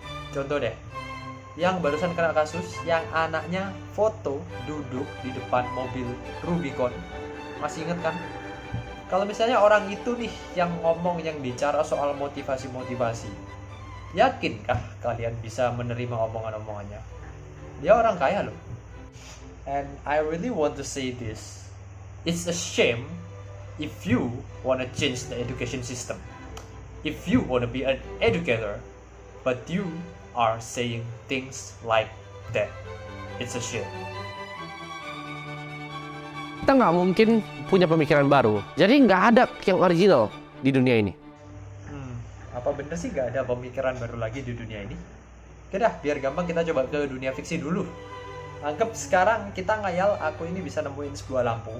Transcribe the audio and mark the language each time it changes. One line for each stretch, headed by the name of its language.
Indonesian: Contoh deh, yang barusan kena kasus, yang anaknya foto duduk di depan mobil Rubicon. Masih inget kan? Kalau misalnya orang itu nih yang ngomong, yang bicara soal motivasi-motivasi, yakinkah kalian bisa menerima omongan-omongannya? Dia orang kaya loh.
English: And I really want to say this. It's a shame if you want to change the education system. If you want to be an educator, but you are saying things like that. It's a shame.
Indonesian: Kita nggak mungkin punya pemikiran baru. Jadi nggak ada yang original di dunia ini. Apa bener sih nggak ada pemikiran baru lagi di dunia ini? Oke dah, biar gampang kita coba ke dunia fiksi dulu. Anggap sekarang kita ngayal aku ini bisa nemuin sebuah lampu.